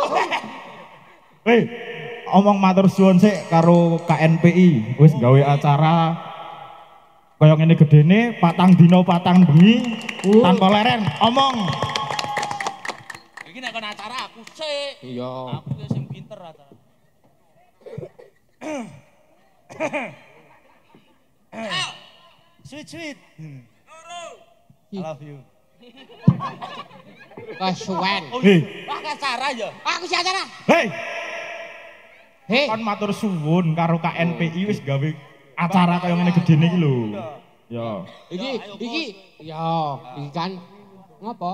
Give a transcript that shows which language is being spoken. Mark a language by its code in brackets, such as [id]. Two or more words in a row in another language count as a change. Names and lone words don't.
[jv] Hei, omong matur suwun sik karo KNPI wis gawe acara kaya ngene gedene patang dina patang bengi tanpa leren. Omong. Iki nek kon acara aku sik. Iya. Aku ki sing pinter acara. Sweet. [en] I love you. [jv] Kesuwen. Hei, Wah, acara ya. Aku si acara. hei, Hei. kon matur suwun karo KNPI wis gawe acara kaya ngene gedene iki lho. Ya. Iki kan ngopo?